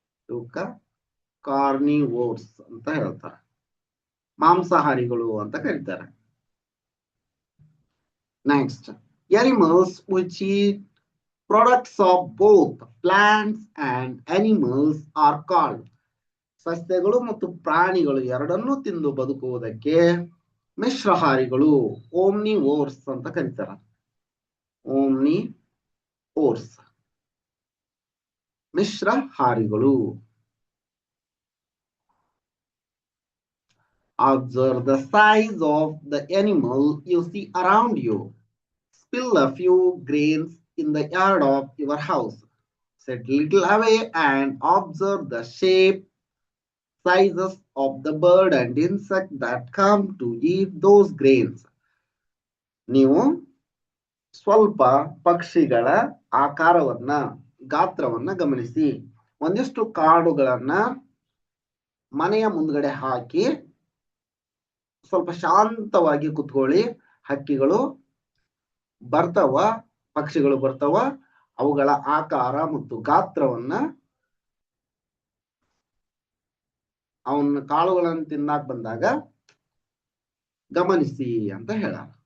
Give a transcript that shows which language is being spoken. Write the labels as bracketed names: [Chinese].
[Kannada] ಇವಕ್ಕ ಕಾರ್ನಿವೋರ್ಸ್ ಅಂತ ಹೇಳ್ತಾರ. ಮಾಂಸಾಹಾರಿಗಳು ಅಂತ ಕರೀತಾರೆ. [English] Next, animals which eat products of both plants and animals are called. [Kannada] ಸಸ್ಯಗಳು ಮತ್ತು ಪ್ರಾಣಿಗಳು ಎರಡನ್ನೂ ತಿಂದು ಬದುಕುವುದಕ್ಕೆ ಮಿಶ್ರಹಾರಿಗಳು, ಓಮ್ನಿವೋರ್ಸ್ ಅಂತ ಕರೀತಾರ. ಓಮ್ನಿವೋರ್ಸ್, ಮಿಶ್ರಹಾರಿಗಳು. [English] Observe the size of the animal you see around you. Spill a few grains in the yard of your house. Sit little away and observe the shape, sizes of the bird and insect that come to eat those grains. [Kannada] ನೀವು ಸ್ವಲ್ಪ ಪಕ್ಷಿಗಳ ಆಕಾರವನ್ನ, ಗಾತ್ರವನ್ನ ಗಮನಿಸಿ. ಒಂದಿಷ್ಟು ಕಾಡುಗಳನ್ನ ಮನೆಯ ಮುಂದ್ಗಡೆ ಹಾಕಿ ಸ್ವಲ್ಪ ಶಾಂತವಾಗಿ ಕುತ್ಕೊಳ್ಳಿ. ಹಕ್ಕಿಗಳು ಬರ್ತಾವ, ಪಕ್ಷಿಗಳು ಬರ್ತಾವ, ಅವುಗಳ ಆಕಾರ ಮತ್ತು ಗಾತ್ರವನ್ನ, ಅವನ ಕಾಳುಗಳನ್ನು ತಿನ್ನಾಕ್ ಬಂದಾಗ ಗಮನಿಸಿ ಅಂತ ಹೇಳ.